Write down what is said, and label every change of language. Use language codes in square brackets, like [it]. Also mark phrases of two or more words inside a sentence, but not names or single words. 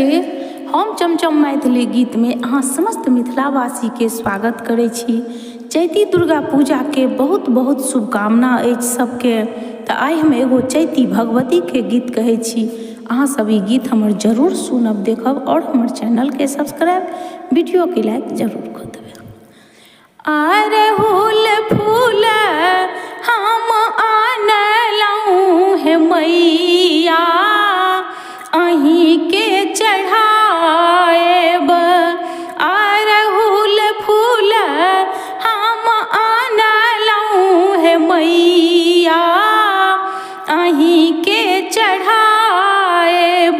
[mai] हम चमचम मैथिली गीत में अहाँ समस्त मिथिलावासी के स्वागत करै छी। चैती दुर्गा पूजा के बहुत बहुत शुभकामना अछि सबके। तो आइ हम एगो चैती भगवती के गीत कहै छी। अहाँ सब ई गीत हमर जरूर सुनब, देखब और हमर चैनल के सब्सक्राइब, वीडियो के लाइक जरूर कर देबै। अरहुल फूल हम आनलहुँ हे मैया, अहीं के चढ़ाएब। अरहुल फूल हम आनलहुँ हे मैया, अहीं के चढ़ाएब।